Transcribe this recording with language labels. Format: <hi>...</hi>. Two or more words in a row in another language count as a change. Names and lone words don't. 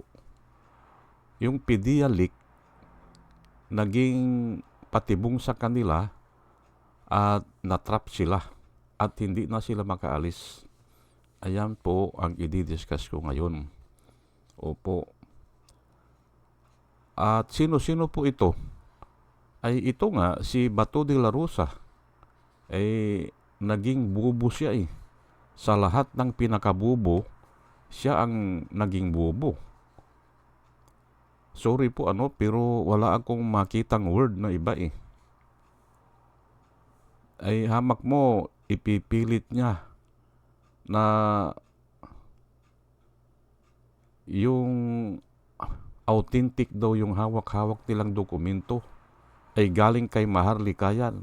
<tl>Yung PDEA leak, naging patibong sa kanila at natrap sila at hindi na sila makaalis. Ayan po ang i-discuss ko ngayon. Opo. At sino-sino po ito? Ay ito nga, si Bato de la Rosa. Ay naging bubo siya eh. Sa lahat ng pinakabubo, siya ang naging bubo. Sorry po pero wala akong makitang word na iba eh. Ay hamak mo, ipipilit niya na yung authentic daw yung hawak-hawak nilang dokumento ay galing kay Maharlika yan.</tl>